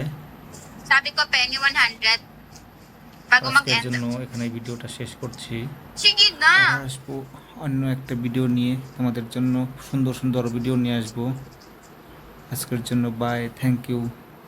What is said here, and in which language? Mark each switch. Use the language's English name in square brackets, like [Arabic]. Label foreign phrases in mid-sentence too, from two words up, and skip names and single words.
[Filipino] Sabi ko, pengi 100. Bago [Bangla] আজকের [Filipino] mag-end. [Bangla] জন্য এখানে ভিডিওটা শেষ করছি। [Filipino] Sige na. [Bangla] আবার আসবো অন্য একটা ভিডিও নিয়ে, তোমাদের জন্য সুন্দর ভিডিও নিয়ে আসবো। আজকের জন্য বাই, [English] thank you.